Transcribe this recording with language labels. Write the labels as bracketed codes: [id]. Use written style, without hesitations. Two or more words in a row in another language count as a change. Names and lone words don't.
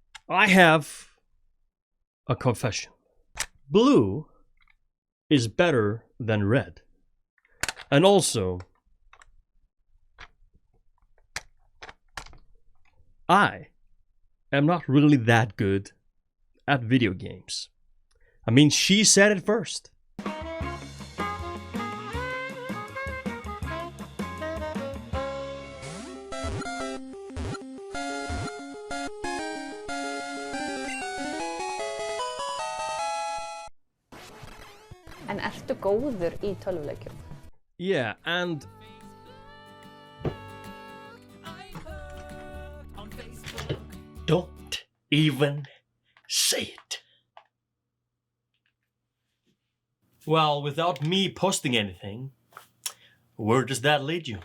[en] I have a confession. Blue is better than red. And also, I am not really that good at video games. I mean, she said it first. [is] En ertu góður í tölvuleikjum? [en] Yeah, and don't even say it. Well, without me posting anything, where does that lead you?